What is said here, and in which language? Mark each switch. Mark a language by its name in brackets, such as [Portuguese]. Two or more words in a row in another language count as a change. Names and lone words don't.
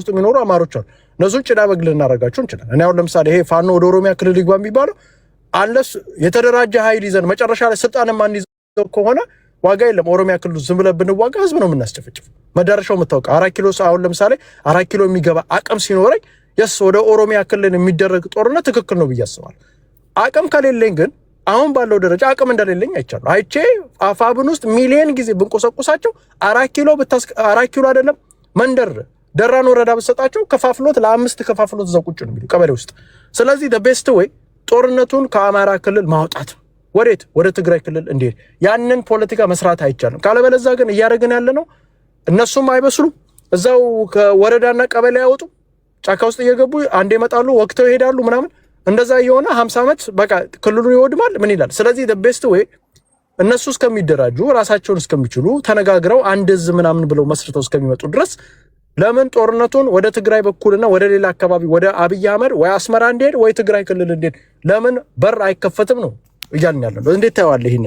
[Amharic] ውስጥ የሚኖሩ አማሮች አሉ እነሱ ጭዳ በግል እናረጋቸው እንችላለን እኔ አሁን ለምሳሌ ይሄ ፋኖ ወደ ኦሮሚያ ክልል ይግባ የሚባለው አንለስ የተደራጀ ኃይል ይዘን መጨረሻ ላይ ስልጣን ማን ከሆነ ዋጋ የለም ኦሮሚያ ክልል ዝም ብለን ብንዋጋ ህዝብ ነው የምናስጨፍጭፍ መዳረሻው መታወቅ 4 ኪሎ አሁን ለምሳሌ 4 ኪሎ የሚገባ አቅም ሲኖረኝ የስ ወደ ኦሮሚያ ክልል የሚደረግ ጦርነት ትክክል ነው ብያስባለሁ አቅም ከሌለኝ ግን አሁን ባለው ደረጃ አቅም እንደሌለኝ አይቼ አፋብን ውስጥ ሚሊዮን ጊዜ ብንቆሰቁሳቸው 4 ኪሎ አይደለም መንደር ደራን ወረዳ በሰጣቸው ከፋፍሎት ለ5 ከፋፍሎት ዘቁጭ ነው የሚለው ቀበሌ ውስጥ ስለዚህ [English] the best way [Amharic] ጦርነቱን ከአማራ ክልል ማውጣት ወዴት ወደ ትግራይ ክልል እንዴ ያንን ፖለቲካ መስራት አይቻልም ካለበለዚያ ግን እያደረግን ያለ ነው እነሱም አይበስሉም እዛው ከወረዳና ቀበሌ ያወጡ ጫካ ውስጥ እየገቡ አንዴ ይመጣሉ ወቅተው ይሄዳሉ ምናምን እንደዛ የሆነ 50 ዓመት በቃ ክልሉ ይወድማል ምን ይላል ስለዚህ [English] the best way [Amharic] እነሱ እስከሚደራጁ ራሳቸውን እስከሚችሉ ተነጋግረው አንድዝ ምናምን ብለው መስርተው እስከሚመጡ ድረስ ለምን ጦርነቱን ወደ ትግራይ በኩልና ወደ ሌላ አካባቢ ወደ አብይ አህመድ ወይ አስመራ እንዴት ወይ ትግራይ ክልል እንዴት ለምን በር አይከፈትም ነው እያልን ያለው እንዴት ታያዋለህ ይሄንን